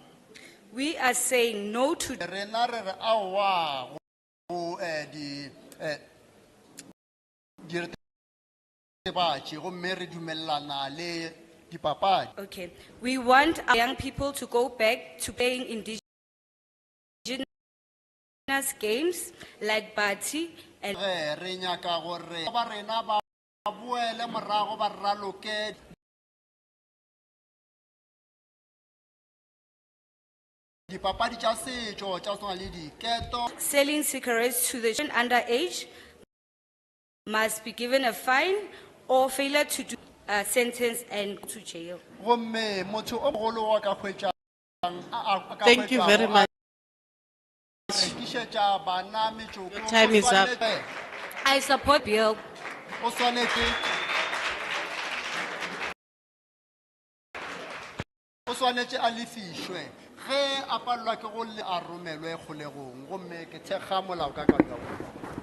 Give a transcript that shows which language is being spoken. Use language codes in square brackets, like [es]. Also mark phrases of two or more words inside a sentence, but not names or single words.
[en] We are saying no to [nso] Rena re re aowa go diritibatši gomme re dumelelana le dipapadi. [en] Okay, we want our young people to go back to playing indigenous games like Bati and [nso] Re nyaka gore ba rena ba boele morago ba raloke dipapadi tša setšo tša go tshwana le diketo. [en] selling cigarettes to the children underage must be given a fine or failure to do a sentence and go to jail. [nso] Gomme motho o mogolo wa ka hwetšang [en] Thank you very much. [nso] rekišetša bana metsoko. [en] Your time is up. I support bill. [nso] O swanetše a lefišwe ge a palelwa ke go le a romelwe kgolegong gomme ke thekga molaokakanywa